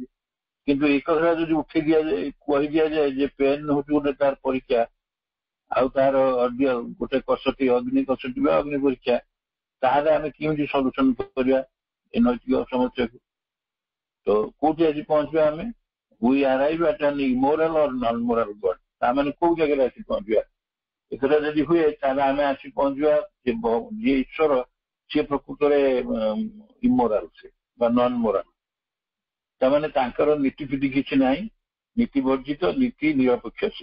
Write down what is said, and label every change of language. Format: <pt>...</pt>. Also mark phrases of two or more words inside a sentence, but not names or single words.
<or>କିନ୍ତୁ ଏ କଥା ଯଦି ଉଠେଇ ଦିଆଯାଏ, କହି ଦିଆଯାଏ ଯେ ପେନ୍ ହଉଛି ଗୋଟେ ତାର ପରୀକ୍ଷା, ଆଉ ତାର ଅର୍ଡିଅର ଗୋଟେ କଷଟି, ଅଗ୍ନି କଷଟି ବା ଅଗ୍ନି ପରୀକ୍ଷା, ତାହେଲେ ଆମେ କେମିତି ସଲ୍ୟୁସନ କରିବା ଏ ନୈତିକ ସମସ୍ୟାକୁ? ତ କୋଉଠି ଆଜି ପହଞ୍ଚିବା ଆମେ?</or> <en>we arrive at an immoral or non-moral God।</en> <or>ତାମାନେ କୋଉ ଜାଗାରେ ଆସି ପହଞ୍ଚିବା? ଏକଥା ଯଦି ହୁଏ ତାହେଲେ ଆମେ ଆସି ପହଞ୍ଚିବା ଯେ ଯିଏ ଈଶ୍ୱର ସିଏ ପ୍ରକୃତରେ ଇମୋରାଲ ସେ ବା</or> <en>non moral.</en> <or>ତାମାନେ ତାଙ୍କର ନୀତି ଫିତି କିଛି ନାହିଁ, ନୀତି ବର୍ଜିତ, ନୀତି ନିରପେକ୍ଷ ସେ।</or>